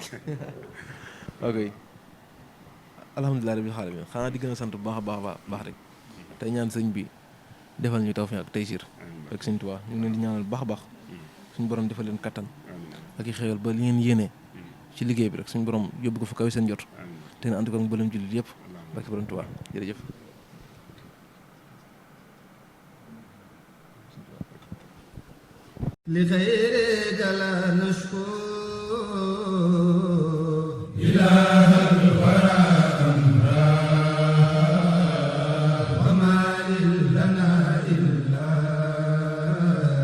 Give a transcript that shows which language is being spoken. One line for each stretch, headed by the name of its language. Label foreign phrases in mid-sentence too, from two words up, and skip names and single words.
Wolof: ok
Arabic: الحمد لله رب العالمين
Wolof: xanaa di gën a sant bu baax a baax rek tey ñaan sëñ bi defal ñu tawfiq ak taysir rek sëñ Tuubaa ñu ngi leen di ñaanal bu baax a baax suñu borom defal leen kattan ak i xéewal ba li ngeen yéene ci liggéey bi rek suñu borom yóbbu ko fa kaw seen jot te ne ànd ko ak mboolem jullit yëpp barke borom Tuubaa jërëjëf
Arabic: لغيرك لا نشكو إله الورى أمرا وما لنا إلا